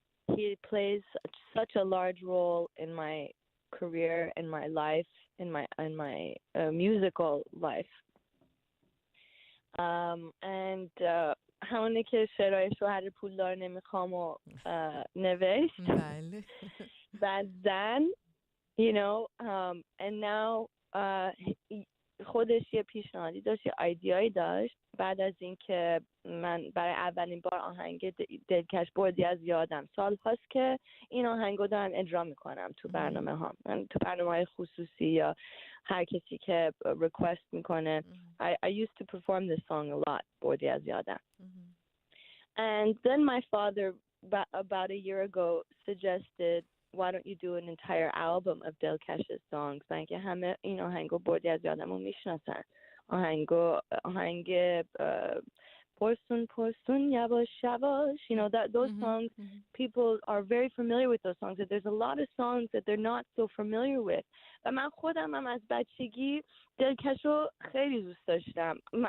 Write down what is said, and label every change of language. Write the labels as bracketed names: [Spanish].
[English] He plays such a large role in my career, in my life, in my musical life. [Persian] And همونی که شعرهای شوهر پولدار نمیخوام و نوشت. بله. [English] But then, you know, and now [Persian] خودش یه پیشنهادی داشت، یه ایدیایی داشت بعد از اینکه من برای اولین بار آهنگ دلکش بردی از یادم، سال هاست که این آهنگو دارم اجرا میکنم تو برنامه ها، تو برنامه های خصوصی یا هر کسی که ریکوست میکنه. [English] I used to perform this song a lot, بردی از یادم. And then my father about a year ago suggested, why don't you do an entire album of Delkesh's songs? [Persian] من که همه این آهنگو بردی از یادمو میشناسن. [English] آهنگ پرسون پرسون یواش یواش, you know, that those songs, people are very familiar with those songs. There's a lot of songs that they're not so familiar with. [Persian] و من خودم هم از بچگی دلکشو خیلی دوست داشتم.